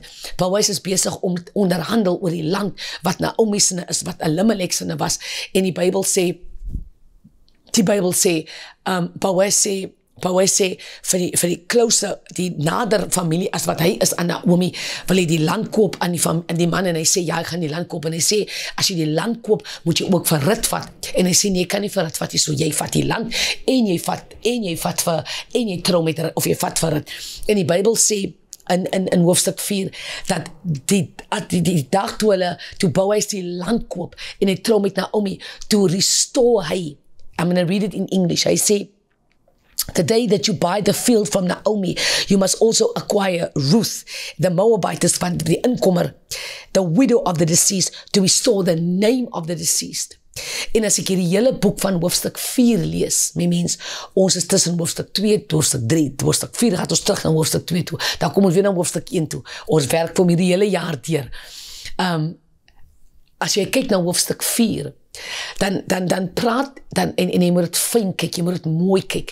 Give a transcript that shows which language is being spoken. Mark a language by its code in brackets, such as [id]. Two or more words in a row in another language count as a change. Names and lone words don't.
[af] Boas is besig om onderhandel oor die land wat Naomi se is, wat Elimelech se was, en die Bybel sê Boas sê vir die closer, die nader familie as wat hy is aan Naomi, wil hy die land koop aan die man, en hy sê ja, ek gaan die land koop, en hy sê as jy die land koop, moet jy ook vir Rut vat, en hy sê nee, ek kan nie vir Rut vat nie, so jy vat die land, en jy trou met Rut, of jy vat vir Rut. En die Bybel sê in hoofstuk 4, dat die dag toe Boas die land koop, en hy trou met Naomi, toe restore hy, [en] I'm going to read it in English, [af] hy sê, [en] the day that you buy the field from Naomi, you must also acquire Ruth, the Moabitess [af] van die inkomer, [en] the widow of the deceased, to restore the name of the deceased. [af] En as ek hierdie hele boek van hoofstuk 4 lees, my mens, ons is tussen hoofstuk 2, hoofstuk 3, hoofstuk 4, gaat ons terug na hoofstuk 2 toe, dan kom ons weer na hoofstuk 1 toe, ons werk vir hierdie hele jaar deur. As jy kyk na hoofstuk 4, dan praat, en jy moet het fijn kyk, jy moet het mooi kyk.